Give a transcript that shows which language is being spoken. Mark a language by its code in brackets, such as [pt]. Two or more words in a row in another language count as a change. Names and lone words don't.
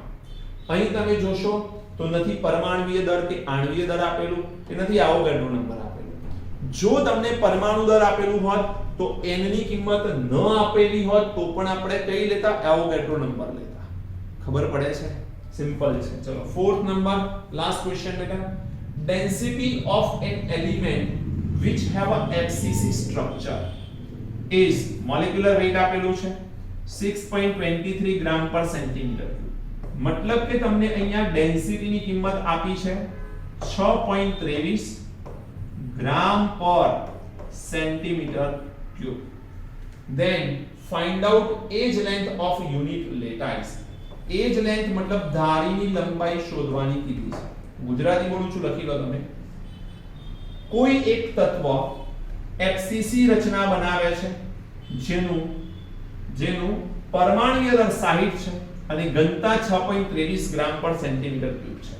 [gu] અહીં તમે જોશો તો નથી પરમાણુય દર કે આણ્વીય દર આપેલું, કે નથી એવોગાડ્રો નંબર આપેલું. જો તમને પરમાણુ દર આપેલું હોત તો n ની કિંમત ન આપેલી હોત તો પણ આપણે કઈ લેતા? એવોગાડ્રો નંબર લેતા. ખબર પડે છે? સિમ્પલ છે. [en] ચલો fourth number, last question બેટા. density of an element which have a FCC structure is molecular weight [gu] આપેલું છે [en] 6.23 gram per centimeter. [gu] મતલબ કે તમને અહીંયા ડેન્સિટી ની કિંમત આપી છે 6.23 [en] gram per centimeter cube. then find out edge length of unit lattice. edge length [gu] મતલબ ધારીની લંબાઈ શોધવાની કીધી છે. ગુજરાતી બોલું છું, લખી લો તમે. કોઈ એક તત્વ FCC રચના બનાવે છે જેનું પરમાણુય દર 60 છે અને ઘનતા 6.23 [en] gram per centimeter cube [gu] છે.